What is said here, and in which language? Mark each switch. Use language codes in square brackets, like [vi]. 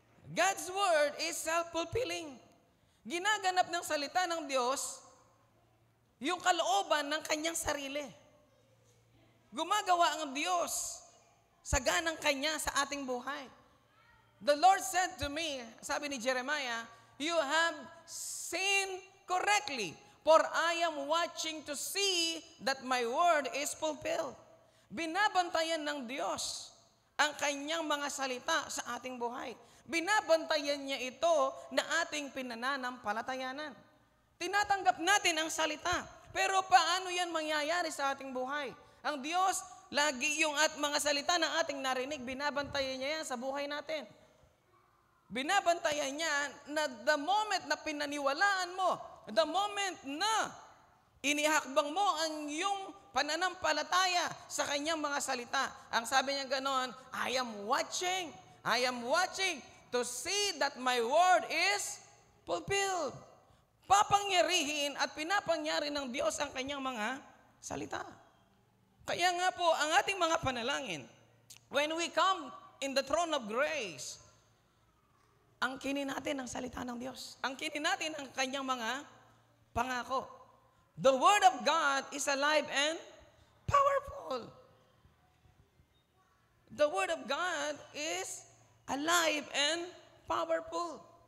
[en] God's word is self-fulfilling. [tl] Ginaganap ng salita ng Diyos yung kalooban ng kanyang sarili. Gumagawa ang Diyos sa ganang kanya sa ating buhay. [en] The Lord said to me, [tl] sabi ni Jeremiah, [en] you have seen correctly, for I am watching to see that my word is fulfilled. [tl] Binabantayan ng Diyos ang kanyang mga salita sa ating buhay. Binabantayan niya ito na ating pinananampalatayanan. Tinatanggap natin ang salita. Pero paano yan mangyayari sa ating buhay? Ang Diyos, lagi yung mga salita na ating narinig, binabantayan niya yan sa buhay natin. Binabantayan niya na [en] the moment [tl] na pinaniwalaan mo, the moment na inihakbang mo ang iyong pananampalataya sa kanyang mga salita. Ang sabi niya ganon, [en] I am watching to see that my word is fulfilled. [tl] Papangyarihin at pinapangyari ng Diyos ang kanyang mga salita. Kaya nga po, ang ating mga panalangin, [en] when we come in the throne of grace, [tl] angkinin natin ang salita ng Diyos. Angkinin natin ang kanyang mga pangako. [en] The Word of God is alive and powerful. The Word of God is alive and powerful.